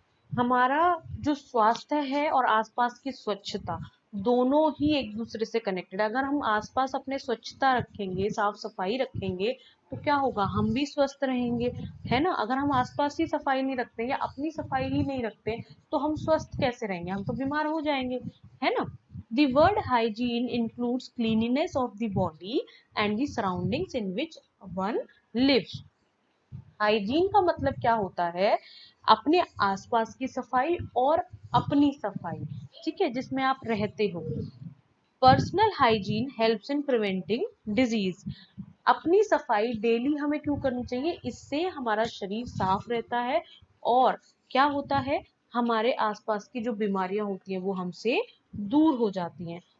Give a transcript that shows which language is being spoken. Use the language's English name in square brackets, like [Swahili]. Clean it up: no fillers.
[Hindi] हमारा जो स्वास्थ्य है और आसपास की स्वच्छता दोनों ही एक दूसरे से कनेक्टेड है। अगर हम आसपास अपने स्वच्छता रखेंगे, साफ सफाई रखेंगे, तो क्या होगा, हम भी स्वस्थ रहेंगे, है ना। अगर हम आसपास ही सफाई नहीं रखते या अपनी सफाई ही नहीं रखते तो हम स्वस्थ कैसे रहेंगे, हम तो बीमार हो जाएंगे, है ना। [English] The word hygiene includes cleanliness of the body and the surroundings in which one lives. [Hindi] Hygiene का मतलब क्या होता है, अपने आसपास की सफाई और अपनी सफाई, ठीक है, जिसमें आप रहते हो। [English] Personal hygiene helps in preventing disease. [Hindi] अपनी सफाई डेली हमें क्यों करनी चाहिए, इससे हमारा शरीर साफ रहता है और क्या होता है, हमारे आसपास की जो बीमारियां होती हैं वो हमसे दूर हो जाती हैं।